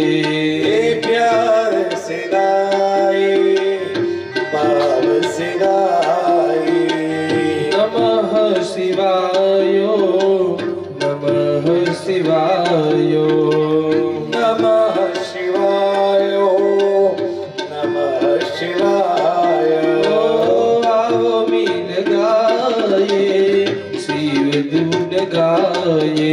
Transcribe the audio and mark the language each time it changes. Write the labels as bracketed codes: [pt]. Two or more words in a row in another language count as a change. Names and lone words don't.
[hi] प्यार से गाए भाव से गाए [sa] नमः शिवायो नमः शिवायो नमः शिवाय नमः शिवाय [hi] आओ मिल गाए शिव धुन गाए